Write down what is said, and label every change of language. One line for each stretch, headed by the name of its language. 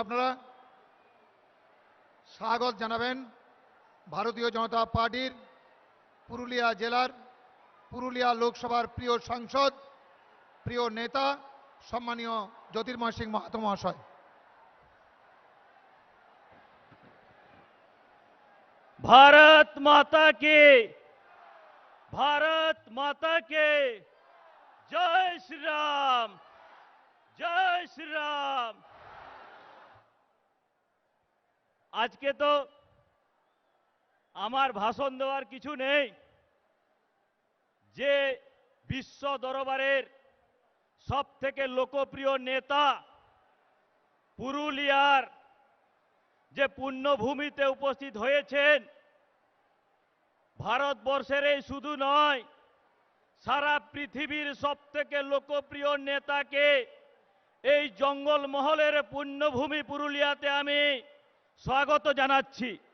Bangla: আপনারা স্বাগত জানাবেন ভারতীয় জনতা পার্টির পুরুলিয়া জেলার পুরুলিয়া লোকসভার প্রিয় সাংসদ প্রিয় নেতা সম্মানীয় জ্যোতির্ময় সিং মাহাতো মহাশয়।
Hindi: भारत माता की, भारत माता के जय श्री राम, जय श्री राम। आज के तो
Bangla: আমার ভাষণ দেওয়ার কিছু নেই। যে বিশ্ব দরবারের সবথেকে লোকপ্রিয় নেতা পুরুলিয়ার যে পুণ্যভূমিতে উপস্থিত হয়েছেন, ভারতবর্ষের এই শুধু নয় সারা পৃথিবীর সবথেকে লোকপ্রিয় নেতাকে এই জঙ্গলমহলের পুণ্যভূমি পুরুলিয়াতে আমি স্বাগত জানাচ্ছি।